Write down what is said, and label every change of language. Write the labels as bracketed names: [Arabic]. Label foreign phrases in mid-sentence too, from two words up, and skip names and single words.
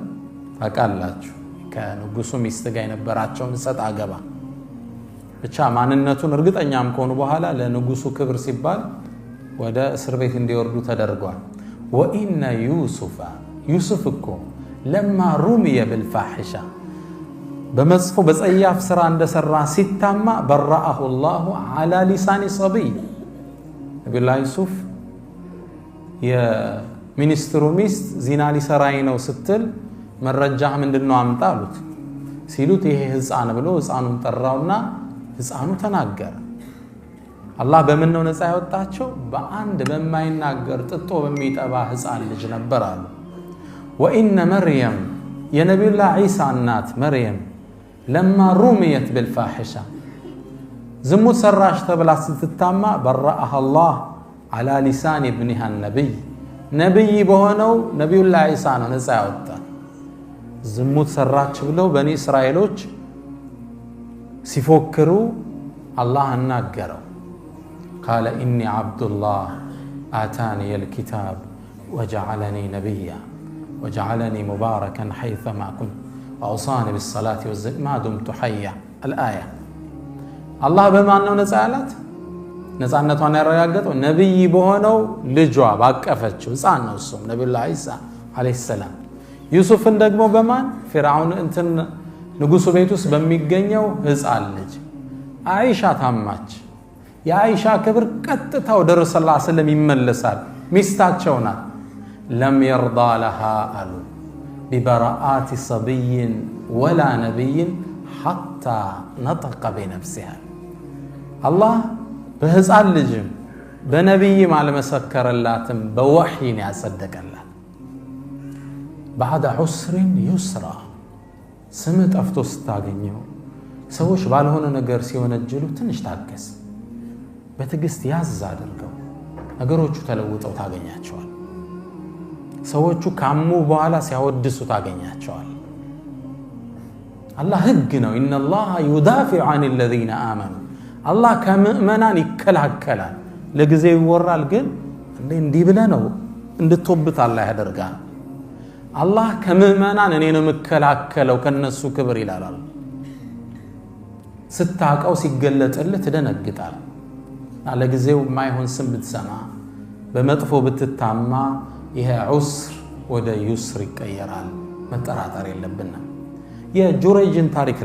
[Amharic] ታውቃላችሁ። ከንጉሱ ሚስት ጋር የነበራቸውን ሰጣ ገባ ብቻ ማንነቱን እርግጠኛም ከሆኑ በኋላ ለንጉሱ ክብር ሲባል ወደ እስር ቤት እንዲወርዱ ተደርጓል። [Arabic] وإن يوسف [Amharic] እኮ [Arabic] لما رمي بالفاحشة [Amharic] በመጥፎ በጸያፍ ስራ እንደሰራ ሲታማ [Arabic] برأه الله على لسان صبي [Amharic] ነብዩላህ ዩሱፍ የሚኒስትሩ ሚስት ዚና ሊሰራይ ነው ስትል መረጃህ ምንድነው አምጣ አሉት። ሲሉት ይሄ ህፃን ብሎ ህፃኑን ጠራውና ህፃኑ ተናገረ። አላህ በምን ነው ነፃ ያወጣቸው? በአንድ በማይናገር ጥጦ በሚጠባ ህፃን ልጅ ነበር አሉ። [Arabic] وإن مريم [Amharic] የነብዩላህ ዒሳ እናት መርየም [Arabic] لما رميت بالفاحشة [Amharic] ዝሙት ሰራሽ ተብላ ስትታማ [Arabic] برأها الله على لسان ابنها النبي [Amharic] ነብይ በሆነው ነብዩላህ ኢሳ ነው ነፃ ያወጣ። ዝሙት ሰራች ብለው በኒ እስራኤሎች ሲፎክሩ አላህ አናገረው። [Arabic] قال إني عبد الله آتاني الكتاب وجعلني نبيا وجعلني مباركا حيثما كنت وأوصاني بالصلاة والزكاة ما دمت حيا الآية الله بما أنه نزالت [Amharic] ነፃነቷን ያረጋገጠው ነብይ በሆነው ልጇ ባቀፈችው ሕፃን ነው እሱም ነብዩላህ ኢሳ [Arabic] عليه السلام። [Amharic] ዩሱፍን ደግሞ በማን ፍርዓውን እንትን ንጉሱ ቤት ውስጥ በሚገኘው ሕፃን ልጅ አይሻ ታማች። የአይሻ ክብር ቀጥታ ወደ ረሱል [Arabic] صلى الله عليه [Amharic] ወሰለም ይመለሳል። ሚስታቸው ናት። [Arabic] لم يرض لها [Amharic] አሉ [Arabic] ببراءة صبي ولا نبي حتى نطق بنفسها [Amharic] አላህ በሕፃን ልጅም በነብይም አልመሰከረላትም፣ በወህይን ያጸደቀላት። [Arabic] بعد عسر يسرا [Amharic] ስም ጠፍቶ ስታገኘው ሰዎች ባልሆነ ነገር ሲወነጀሉ ትንሽ ታገስ፣ በትግስት ያዝ አድርገው ነገሮቹ ተለውጠው ታገኛቸዋል። ሰዎቹ ካሙ በኋላ ሲያወድሱ ታገኛቸዋል። አላህ ህግ ነው። [Arabic] إن الله يدافع عن الذين آمنوا [Amharic] አላህ ከሙእመናን ይከላከላል። ለጊዜው ይወራል፣ ግን እንዲህ ብለህ ነው እንድትወብት አላህ ያደርጋል። አላህ ከሙእመናን እኔ ነው መከላከለው ከነሱ ክብር ይላል። ስታቀው ሲገለጥልህ ትደነግጣል። ለጊዜው ማይሆን ስም ብትሰማ በመጥፎ ብትታማ ይሄ ዑስር ወደ ዩስር ይቀየራል። መጠራጠር የለብንም። የጁረይጅን ታሪክ